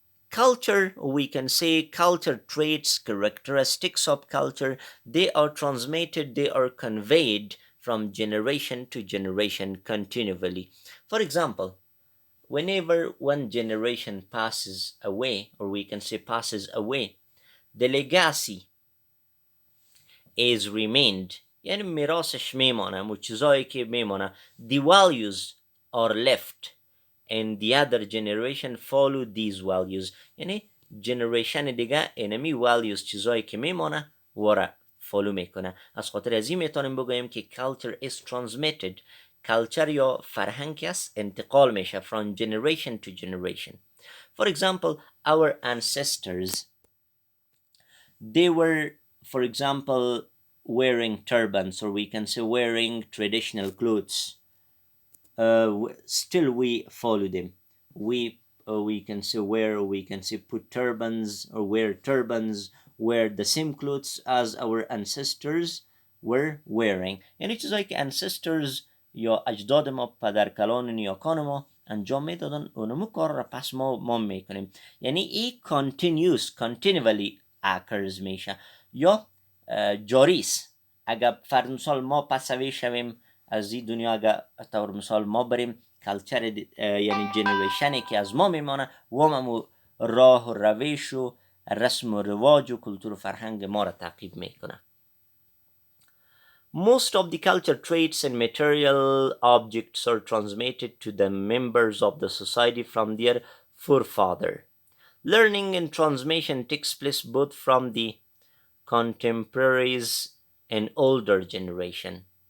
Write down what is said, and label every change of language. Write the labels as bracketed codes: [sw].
[en] Culture, we can say, culture traits, characteristics of culture, they are transmitted, they are conveyed from generation to generation continually. For example, whenever one generation passes away, or we can say passes away, the legacy is remained. [fa] یعنی میراثش میمانه و چیزایی که میمانه. [en] The values are left and the other generation follow these values. [fa] یعنی جنریشن دیگه انمی values چیزایی که میمانه وره فالو میکنه. از خاطر از این میتونیم بگوییم که [en] culture is transmitted. [fa] culture یا فرهنگ است انتقال میشه [en] from generation to generation. For example, our ancestors, they were, for example, wearing turbans, or we can say wearing traditional clothes. Still we follow them. We can say wear, we can say put turbans or wear turbans, wear the same clothes as our ancestors were wearing. [fa] یعنی چیزایی که ancestors یا اجداد ما، پدرکلان نیاکان ما انجام میدادن اونمو کار را پس ما میکنیم. یعنی ای [en] continually occurs [fa] میشه یا جاری است. اگر فرض مثال ما پسوی شویم از این دنیا، اگر طور مثال ما بریم کلچر یعنی جنریشنی که از ما میمانه و همو راه و روش و رسم و رواج و کلتور و فرهنگ ما را تعقیب میکنه. [en] Most of the culture traits and material objects are transmitted to the members of the society from their forefather. Learning and transmission takes place both from the contemporaries and older generation.